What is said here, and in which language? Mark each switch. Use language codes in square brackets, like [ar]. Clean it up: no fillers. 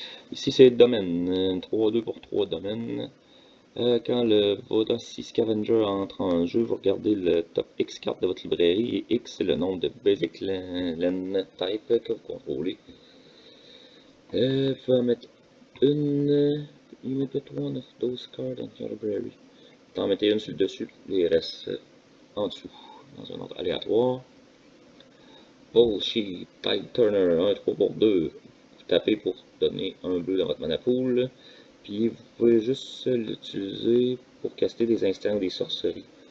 [fr] Ici c'est domaine, 3-2 pour 3 domaines. Quand le Vodacy Scavenger entre en jeu, vous regardez le top X cartes de votre librairie et X c'est le nombre de Basic Land Type que vous contrôlez. Vous pouvez en mettre une. [en] You may put one of those cards on your library. [fr] T'en mettez une sur le dessus, les restes en dessous, dans un ordre aléatoire. Bullshit, Tide Turner, 1-3 pour 2. Vous tapez pour donner un bleu dans votre mana pool. Puis vous pouvez juste l'utiliser pour caster des instants ou des sorceries.